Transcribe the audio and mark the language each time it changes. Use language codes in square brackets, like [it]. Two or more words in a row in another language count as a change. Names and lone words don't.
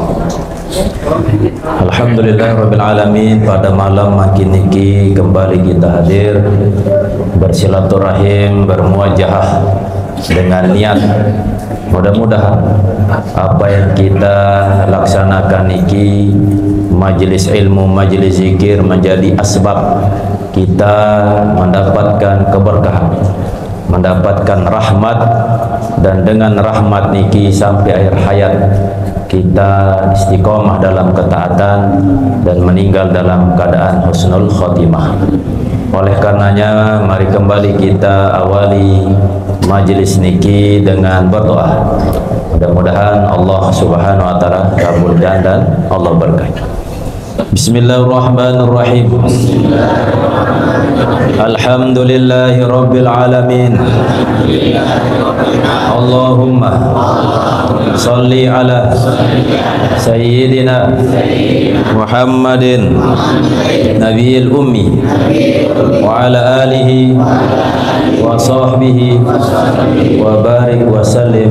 [ar] الحمد لله رب العالمين, [id] pada malam makin niki kembali kita hadir bersilaturahim, bermuajahah dengan niat mudah-mudahan apa yang kita laksanakan niki, majelis ilmu, majelis zikir, menjadi asbab kita mendapatkan keberkahan, mendapatkan rahmat, dan dengan rahmat niki sampai akhir hayat kita istiqomah dalam ketaatan dan meninggal dalam keadaan [ar] حسن الخاتمة. [id] Oleh karenanya mari kembali kita awali majelis niki dengan berdoa. Mudah-mudahan Allah [ar] سبحانه وتعالى [id] kabulkan dan Allah berkahi. [ar] بسم الله الرحمن الرحيم. الحمد لله رب العالمين. اللهم صل على سيدنا محمد النبي الأمي وعلى آله وصحبه وبارك وسلم.